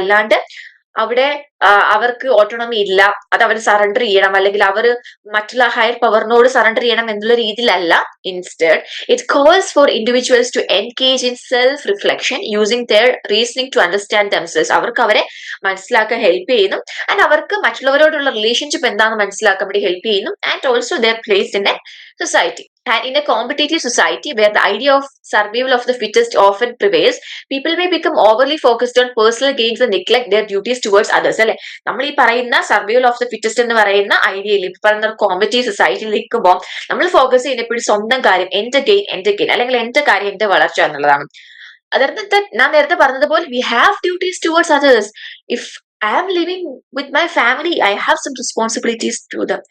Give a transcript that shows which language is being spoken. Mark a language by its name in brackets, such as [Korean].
[Malayalam] അല്ലാണ്ട് അവിടെ അവർക്ക് ഓട്ടോണമി ഇല്ല, അത് അവർ സറണ്ടർ ചെയ്യണം അല്ലെങ്കിൽ അവർ മറ്റുള്ള ഹയർ പവറിനോട് സറണ്ടർ ചെയ്യണം എന്നുള്ള രീതിയിലല്ല. [English] Instead it calls for individuals to engage in self reflection using their reasoning to understand themselves. [Malayalam] അവർക്ക് അവരെ മനസ്സിലാക്കാൻ ഹെൽപ്പ് ചെയ്യുന്നു, ആൻഡ് അവർക്ക് മറ്റുള്ളവരോടുള്ള റിലേഷൻഷിപ്പ് എന്താണെന്ന് മനസ്സിലാക്കാൻ വേണ്ടി ഹെൽപ്പ് ചെയ്യുന്നു, and also [English] Their place in a society. And in a competitive society where the idea of survival of the fittest often prevails, people may become overly focused on personal gains and neglect their duties towards others. [Malayalam] അല്ലെ, നമ്മൾ ഈ പറയുന്ന survival of the fittest എന്ന് പറയുന്ന ഐഡിയയിൽ ഇപ്പൊ പറയുന്ന competitive സൊസൈറ്റിയിൽ നിൽക്കുമ്പോൾ നമ്മൾ ഫോക്കസ് ചെയ്യുന്നപ്പോഴും സ്വന്തം കാര്യം, എന്റെ ഗെയിൻ അല്ലെങ്കിൽ എന്റെ കാര്യം, എന്റെ വളർച്ച എന്നുള്ളതാണ്. അതർത്ഥം ഞാൻ നേരത്തെ പറഞ്ഞതുപോലെ [English] We have duties towards others. If I am living with my family, I have some responsibilities to them.